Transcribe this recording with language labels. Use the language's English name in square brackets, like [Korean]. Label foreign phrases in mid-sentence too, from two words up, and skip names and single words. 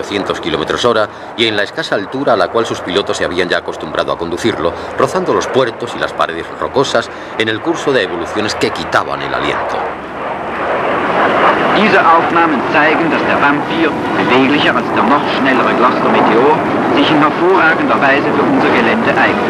[Spanish] 800 km/h, y en la escasa altura a la cual sus pilotos se habían ya acostumbrado a conducirlo, rozando los puertos y las paredes rocosas en el curso de evoluciones que quitaban el aliento. [German] Diese Aufnahmen zeigen, dass der Vampir, beweglicher als der noch schnellere Gloster Meteor, sich in hervorragender Weise für unser Gelände eignet.